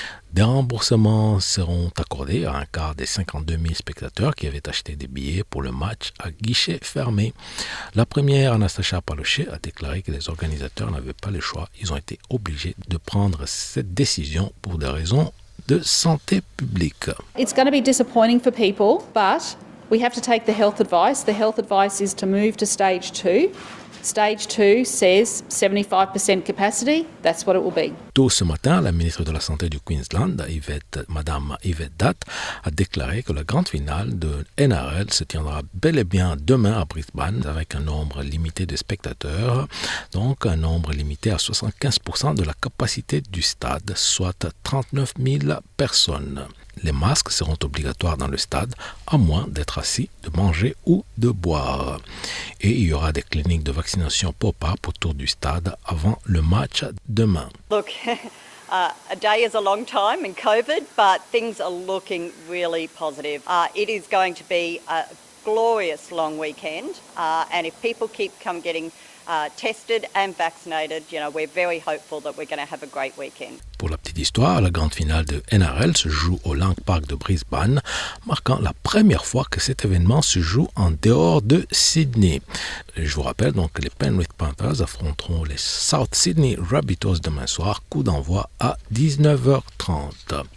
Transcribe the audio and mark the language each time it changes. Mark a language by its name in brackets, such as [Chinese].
[French] Des remboursements seront accordés à un quart des 52 000 spectateurs qui avaient acheté des billets pour le match à guichet fermé. La première, Anastasia Palaszczuk, a déclaré que les organisateurs n'avaient pas le choix. Ils ont été obligés de prendre cette décision pour des raisons de santé publique. [English] It's going to be disappointing for people, but we have to take the health advice. The health advice is to move to stage 2. Stage 2 says 75% capacity. That's what it will be. [French] Tôt ce matin, la ministre de la Santé du Queensland, Madame Yvette Datt, a déclaré que la grande finale de NRL se tiendra bel et bien demain à Brisbane avec un nombre limité de spectateurs, donc un nombre limité à 75% de la capacité du stade, soit 39 000 personnes. Les masques seront obligatoires dans le stade, à moins d'être assis, de manger ou de boire. Et il y aura des cliniques de vaccination pop-up autour du stade avant le match demain. [English] Look, a day is a long time in COVID, but things are looking really positive. It is going to be a glorious long weekend, and if people keep getting tested and vaccinated, we're very hopeful that we're going to have a great weekend. [French] Pour la petite histoire, la grande finale de NRL se joue au Lang Park de Brisbane, marquant la première fois que cet événement se joue en dehors de Sydney. Je vous rappelle donc que les Penrith Panthers affronteront les South Sydney Rabbitohs demain soir, coup d'envoi à 19h30.